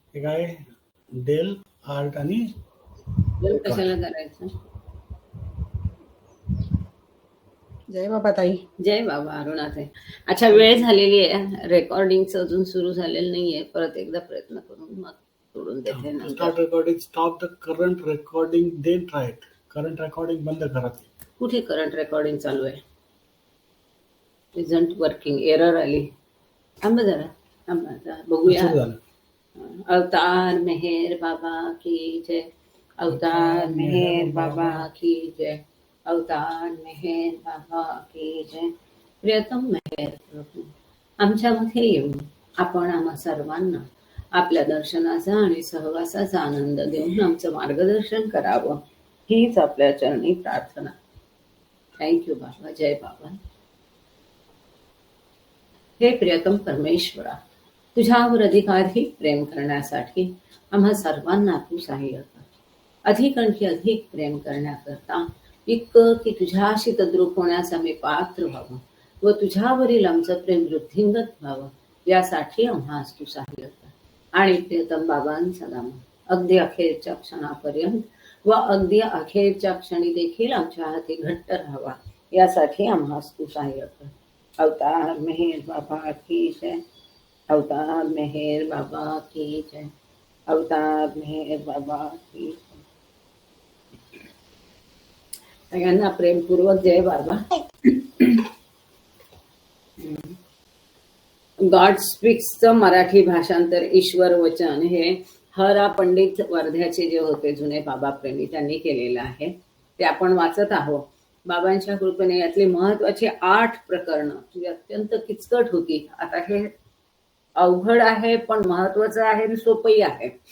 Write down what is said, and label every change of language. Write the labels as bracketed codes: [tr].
[mr] हे काय del art आणि कशाला करायचं. जय बाबा ताई. जय बाबा अरुणाताई. अच्छा, वेळ झालेली आहे, रेकॉर्डिंगचं अजून सुरू झालेलं नाहीये. परत एकदा प्रयत्न करून मग सोडून देते नंतर. [en] Start recording, stop the current recording, then try it. [mr] Current recording बंद करा. कुठे करंट रेकॉर्डिंग चालू आहे? [en] isn't working, [mr] एरर आली. थांबा जरा, थांबा जरा, बघूया. सुरू झालं. [hi] अवतार मेहर बाबा की जय, अवतार मेहर बाबा की जय, अवतार मेहर बाबा की जय. [mr] प्रियतम मेहर प्रभू, आमच्यामध्ये येऊन आपण आम्हा सर्वांना आपल्या दर्शनाचा आणि सहवासाचा आनंद देऊन आमचं मार्गदर्शन करावं, हीच आपल्या चरणी प्रार्थना. थँक्यू बाबा. जय बाबा. हे प्रियतम परमेश्वरा, तुझ्यावर अधिकाधिक प्रेम करण्यासाठी आम्हा सर्वांना तू सहाय्य कर. अधिक आणखी अधिक प्रेम करण्याकरता इतकं की तुझ्याशी तद्रूप होण्यास आम्ही पात्र व्हावं व तुझ्यावरील आमचं प्रेम वृद्धिंगत व्हावं, यासाठी आम्हास तू सहाय्य कर. आणि प्रियतम बाबांचा नाम अगदी अखेरच्या क्षणापर्यंत व अगदी अखेरच्या क्षणी देखील आमच्या हाती घट्ट राहावा, यासाठी आम्हास तू सहाय्य कर. [hi] अवतार मेहर बाबा की जय, अवतार मेहर बाबा की जय, अवतार मेहर बाबा की जय. [mr] सगळ्यांना प्रेमपूर्वक जय बाबा. गॉड स्पीक्सचं मराठी भाषांतर ईश्वर वचन हे हरा पंडित वर्ध्याचे जे होते जुने बाबा प्रेमी, त्यांनी केलेलं आहे. ते आपण वाचत आहोत. बाबांच्या कृपेने यातली महत्वाची 8 प्रकरणं जी अत्यंत किचकट होती, आता हे अवघड आहे पण महत्वाचं आहे आणि सोपंही आहे.